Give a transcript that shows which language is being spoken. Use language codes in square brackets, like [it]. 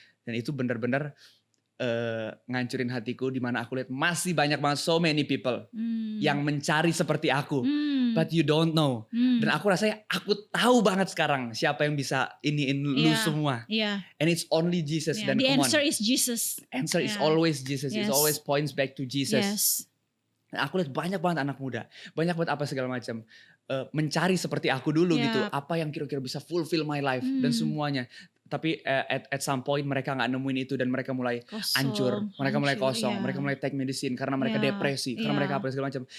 [id] Dan itu benar-benar ngancurin hatiku, dimana aku lihat masih banyak banget [en] so many people [id] yang mencari seperti aku, [en] but you don't know. [id] Dan aku rasanya aku tahu banget sekarang siapa yang bisa iniin lu semua. [en] And it's only Jesus. [id] Dan [en] the answer is Jesus. Answer is always Jesus. It always points back to Jesus. [id] Dan aku lihat banyak banget anak muda, banyak banget apa segala macam, mencari seperti aku dulu gitu, apa yang kira-kira bisa [en] fulfill my life [id] dan semuanya. Tapi [en] at some point [id] mereka gak nemuin itu, dan mereka mulai hancur, mereka mulai kosong, mereka mulai [en] take medicine [id] karena mereka depresi, karena mereka apa segala macam.